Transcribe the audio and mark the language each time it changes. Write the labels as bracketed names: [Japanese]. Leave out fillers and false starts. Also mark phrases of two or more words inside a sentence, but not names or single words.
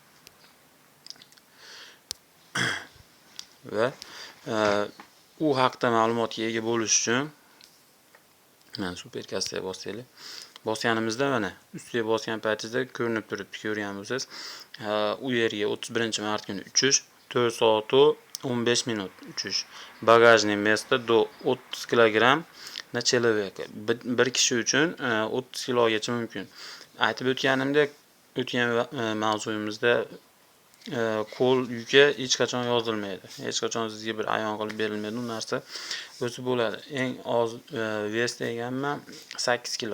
[Uzbek] Va u haqda ma'lumotga ega bo'lish uchun mana super kassaga bosaylik. Bosganimizda mana ustiga bosgan paytingizda ko'rinib turibdi, ko'rgan bo'lsangiz. U yerga 31 mart kuni uchish, 4 soat 15 minut uchish. [Russian] Багажный место до 30 килограмм на человека. [Uzbek] Bir kishi uchun 30 kilogacha mumkin. Aytib o'tganimdek, o'tgan mavzuyimizda qo'l yuki hech qachon yozilmaydi. Hech qachon sizga bir ayon qilib berilmaydi. U narsa o'zi bo'ladi. Eng oz vес deganman 8 kilo.